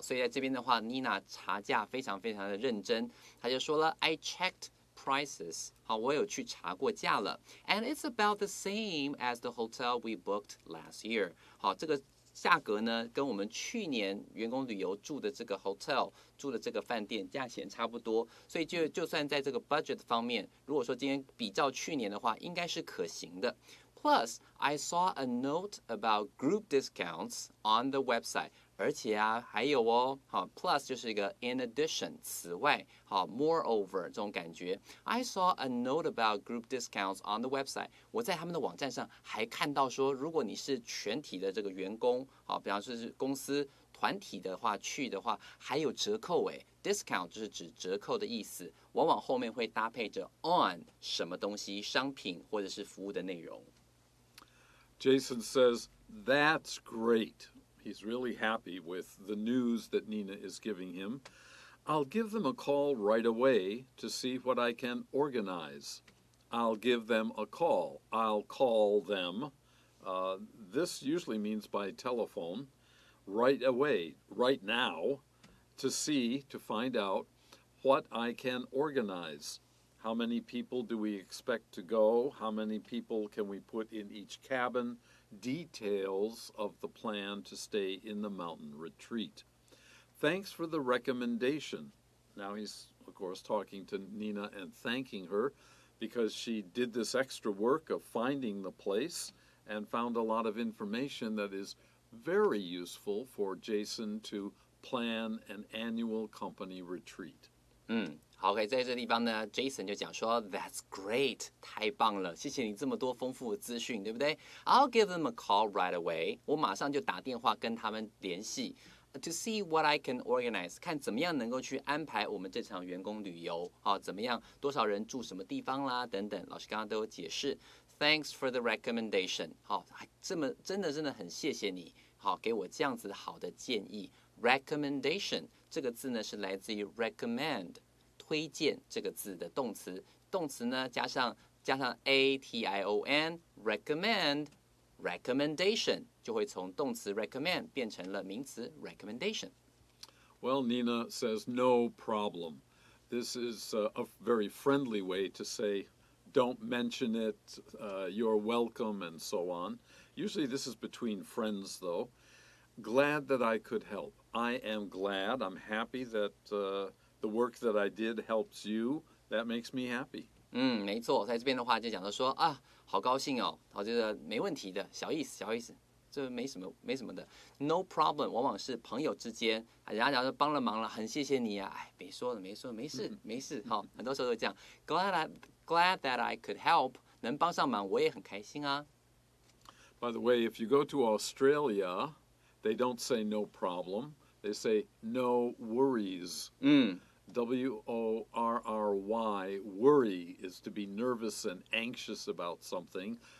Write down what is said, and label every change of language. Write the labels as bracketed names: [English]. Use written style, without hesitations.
[Chinese] 所以在这边的话，Nina 查价非常非常的认真，她就说了 ， [English] I checked prices， [Chinese] 好，我有去查过价了 ， [English] and it's about the same as the hotel we booked last year。 [Chinese] 好，这个价格呢，跟我们去年员工旅游住的这个 hotel 住的这个饭店价钱差不多，所以就算在这个 budget 方面，如果说今天比较去年的话，应该是可行的。 [English] Plus, I saw a note about group discounts on the website. [Chinese] 而且啊，还有哦，好 ，plus 就是一个 in addition， 此外，好 ，moreover 这种感觉。 [English] I saw a note about group discounts on the website。 [Chinese] 我在他们的网站上还看到说，如果你是全体的这个员工，好，比方说是公司团体的话去的话，还有折扣诶。 Discount 就是指折扣的意思，往往后面会搭配着 on 什么东西、商品或者是服务的内容。 [English] Jason says, "That's great." He's really happy with the news that Nina is giving him. I'll give them a call right away to see what I can organize. I'll give them a call. I'll call them. This usually means by telephone. Right away, right now, to find out what I can organize. How many people do we expect to go? How many people can we put in each cabin? Details of the plan to stay in the mountain retreat. Thanks for the recommendation. Now he's, of course, talking to Nina and thanking her because she did this extra work of finding the place and found a lot of information that is very useful for Jason to plan an annual company retreat. [Chinese] 好 ，OK， 在这地方呢 ，Jason 就讲说 ， [English] That's great， [Chinese] 太棒了，谢谢你这么多丰富的资讯，对不对 ？ [English] I'll give them a call right away， [Chinese] 我马上就打电话跟他们联系 ， [English] to see what I can organize， [Chinese] 看怎么样能够去安排我们这场员工旅游，好，怎么样，多少人住什么地方啦，等等，老师刚刚都有解释。 [English] Thanks for the recommendation， [Chinese] 好，这么真的很谢谢你，好，给我这样子好的建议。 Recommendation 这个字呢是来自于 recommend。推荐这个字的动词，动词呢加上 ation recommend recommendation 就会从动词 recommend 变成了名词 recommendation。 [English] Well, Nina says no problem. This is a very friendly way to say don't mention it, you're welcome, and so on. Usually this is between friends, though. Glad that I could help. I am glad, I'm happy that the work that I did helps you. That makes me happy. [Chinese] 没错，在这边的话就讲到说啊，好高兴哦，好，这个没问题的，小意思，这没什么的。 [English] No problem， [Chinese] 往往是朋友之间，人家讲说帮了忙了，很谢谢你啊，哎，没事，没事，好，很多时候都这样。 [English] Glad that I could help， [Chinese] 能帮上忙，我也很开心啊。 [English] By the way, if you go to Australia, they don't say no problem. They say no worries. W-O-R-R-Y, worry is to be nervous and anxious about something.